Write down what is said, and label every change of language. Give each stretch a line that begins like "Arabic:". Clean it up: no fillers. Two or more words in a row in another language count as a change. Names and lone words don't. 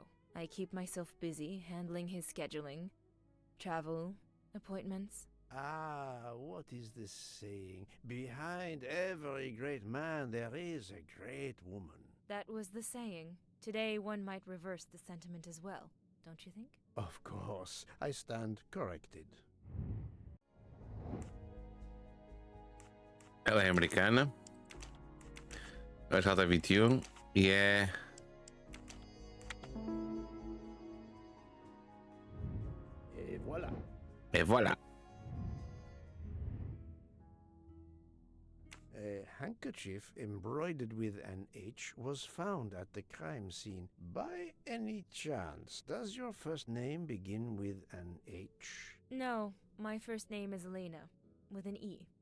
English: I keep myself busy handling his scheduling, travel, appointments. Ah, what is this saying? Behind every great man there is a great woman. That was the saying. Today one might reverse the sentiment as well, don't you think? Of course, I stand corrected.
Portuguese: Ela é americana. Acho que ela tem 21 e é.
French: Et voilà. Et voilà.
English: A handkerchief embroidered with an H was found at the crime scene. By any chance, does your first name begin with an H? No, my first name is Elena, with an E.